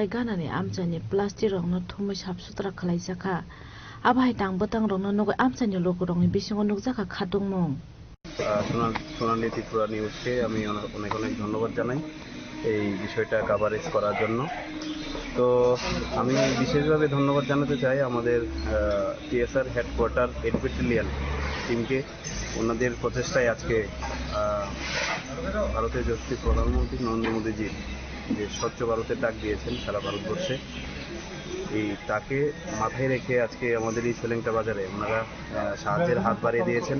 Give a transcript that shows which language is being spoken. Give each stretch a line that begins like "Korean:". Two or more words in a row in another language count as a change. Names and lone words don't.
Kok Borok: ganani amchani plastic rongno thumui sapsutra khalaijaka abai tang botang rongno nogo amchani lokorongni bisingo nukjaka khadungmung
Bangla: সোনালী ত্রিপুরা নিউজকে আমি অনেক অনেক ধন্যবাদ জানাই এই বিষয়টা কভারেজ করার জন্য। তো আমি বিশেষভাবে ধন্যবাদ জানাতে চাই আমাদের টিএসআর হেডকোয়ার্টার এডুকেটেলিয়ান টিমকে, ওনাদের প্রচেষ্টায় আজকে ভারতের যশস্বী প্রধানমন্ত্রী নরেন্দ্র মোদীজি যে স্বচ্ছ ভারতের ডাক দিয়েছেন সারা ভারতবর্ষে, এই তাকে মাথায় রেখে আজকে আমাদের এই ছেলেংটা বাজারে ওনারা সাহায্যের হাত বাড়িয়ে দিয়েছেন।